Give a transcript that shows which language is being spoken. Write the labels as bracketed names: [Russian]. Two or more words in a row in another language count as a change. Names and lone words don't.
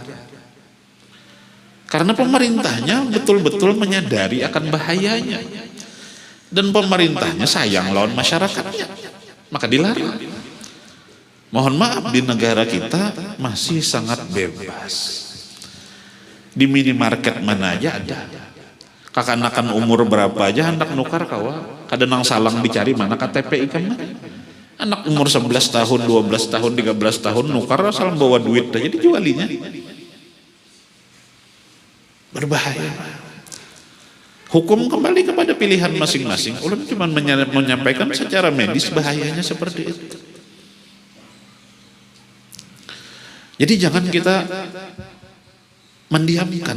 [Indonesian] Karena pemerintahnya betul-betul menyadari akan bahayanya. Dan pemerintahnya sayang lawan masyarakatnya, maka dilarang. Mohon maaf, di negara kita masih sangat bebas. Di minimarket mana aja ada. [Banjar] Kakanakan umur berapa aja hendak nukar kawa, kada nang salang dicari mana KTP ikan mana. Anak umur 11 tahun, 12 tahun, 13 tahun nukar asal bawa duit aja dijualinya. [Indonesian] Berbahaya. Hukum kembali kepada pilihan masing-masing. Ulun cuma menyampaikan secara medis bahayanya seperti itu. Jadi jangan kita mendiamkan.